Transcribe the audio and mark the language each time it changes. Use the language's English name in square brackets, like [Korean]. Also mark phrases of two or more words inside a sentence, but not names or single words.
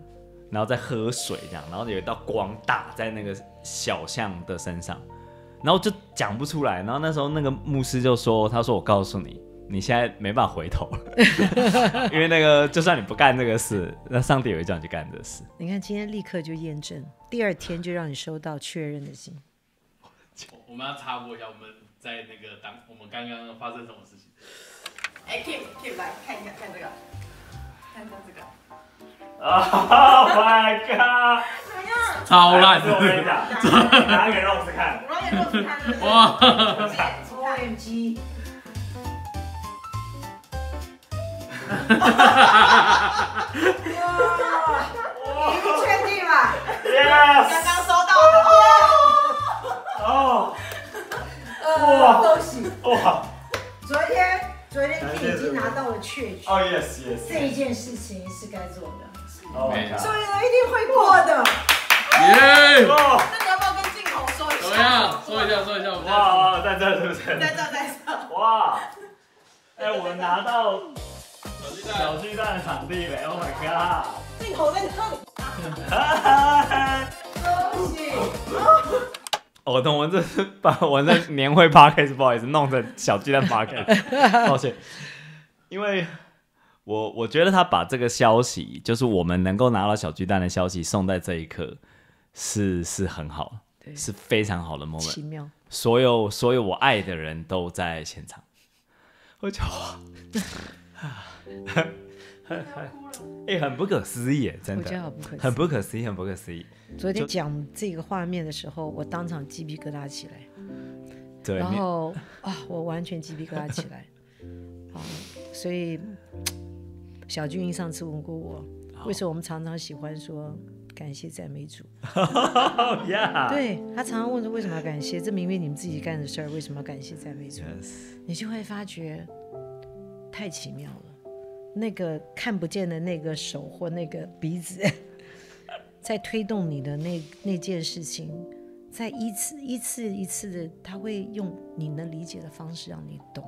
[Chinese] 然後再喝水這樣，然後有一道光打在那個小象的身上，然後就講不出來。然後那時候那個牧師就說：“他說我告訴你，你現在沒辦法回頭了，因為那個就算你不幹這個事，那上帝也會叫你去幹這個事。” 你看今天立刻就驗證，第二天就讓你收到確認的信。我們要插播一下，我們在那個我們剛剛發生什麼事情？哎 ，Kim 來看一下，看這個，看一下這個。 [English] Oh my god！ [Chinese] 怎麼樣？超爛！我跟你講，拿給 Rose 看。我让给 Rose 看。哇！OMG！ 哇！你確定嗎 [English] ？Yes！ [Chinese] 剛剛收到的。哦！哇！恭喜！哇！昨天 Kim 已經拿到了確據。哦 ，yes。這一件事情是該做的。 [English] Oh my god！ [Chinese] 所以呢，一定會過的。耶！那你要不要跟鏡頭說一下？怎麼樣？說一下。哇，在這是不是？在這。哇！哎，我們拿到小巨蛋的場地了 ！ [English] Oh my god！ [Chinese] 鏡頭在這裡。恭喜！我們這是把我的年會 podcast 不好意思弄成小巨蛋 podcast， 抱歉，因為我覺得他把這個消息，就是我們能夠拿到小巨蛋的消息送在這一刻，是很好，是非常好的 moment，奇妙。所有我愛的人都在現場，我就很不可思議，真的，我觉得好不可思議，很不可思議，很不可思議。昨天講這個畫面的時候，我當場雞皮疙瘩起來，對，然後我完全雞皮疙瘩起來，所以小俊上次問過我，為什麼我們常常喜歡說感謝讚美主？對，他常常問說為什麼要感謝？這明明你們自己幹的事兒，為什麼要感謝讚美主？ [English] Yes. [Chinese] 你就會發覺太奇妙了。那個看不見的那個手或那個鼻子，在推動你的那件事情，在一次的，他會用你能理解的方式讓你懂。